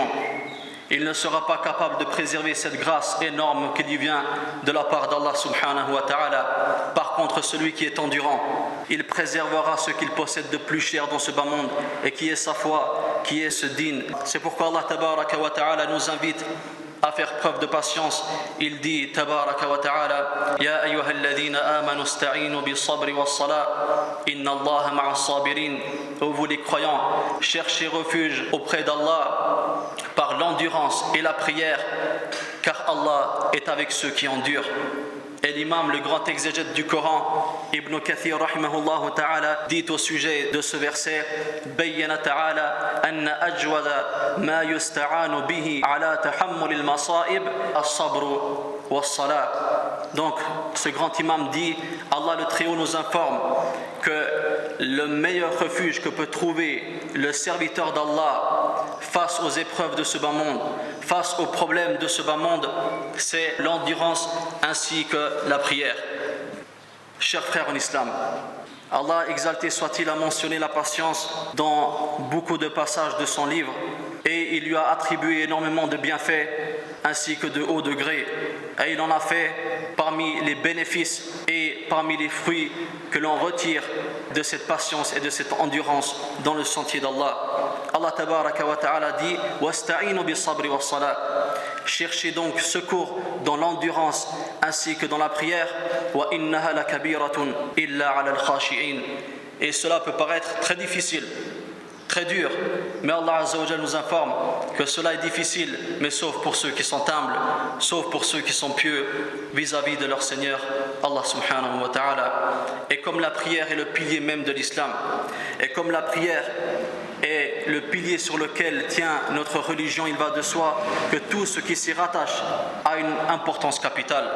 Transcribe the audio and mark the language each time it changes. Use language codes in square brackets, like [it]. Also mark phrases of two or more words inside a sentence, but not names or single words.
[fr] Il ne sera pas capable de préserver cette grâce énorme qui lui vient de la part d'Allah [ar] سبحانه وتعالى. [fr] Par contre, celui qui est endurant, il préservera ce qu'il possède de plus cher dans ce bas monde, et qui est sa foi, qui est ce din. C'est pourquoi Allah [ar] تبارك وتعالى [fr] nous invite à faire preuve de patience. Il dit [ar] تبارك وتعالى يا أيها الذين آمنوا استعينوا بالصبر والصلاة إن الله مع الصابرين. [fr] Ô vous les croyants, cherchez refuge auprès d'Allah par l'endurance et la prière, car Allah est avec ceux qui endurent. Et l'imam, le grand exégète du Coran, Ibn Kathir [ar] رحمه الله تعالى, [fr] dit au sujet de ce verset: [ar] بين تعالى أن أجود ما يستعان به على تحمل المصائب الصبر والصلاة. [fr] Donc, ce grand imam dit, Allah le Très-Haut nous informe que le meilleur refuge que peut trouver le serviteur d'Allah face aux épreuves de ce bas monde, face aux problèmes de ce bas monde, c'est l'endurance ainsi que la prière. Chers frères en islam, Allah exalté soit-il a mentionné la patience dans beaucoup de passages de son livre, et il lui a attribué énormément de bienfaits, ainsi que de haut degré. Et il en a fait parmi les bénéfices et parmi les fruits que l'on retire de cette patience et de cette endurance dans le sentier d'Allah. Allah [ar] تبارك وتعالى [fr] dit « [ar] واستعينوا بالصبر والصلاة [fr] » Cherchez donc secours dans l'endurance ainsi que dans la prière. [ar] وإنها لكبيرة إلا على الخاشعين. [fr] Et cela peut paraître très difficile, très dur, mais Allah [ar] عز وجل [fr] nous informe que cela est difficile, mais sauf pour ceux qui sont humbles, sauf pour ceux qui sont pieux vis-à-vis de leur Seigneur, Allah [ar] سبحانه وتعالى. [fr] Et comme la prière est le pilier même de l'islam, et comme la prière est le pilier sur lequel tient notre religion, il va de soi que tout ce qui s'y rattache a une importance capitale.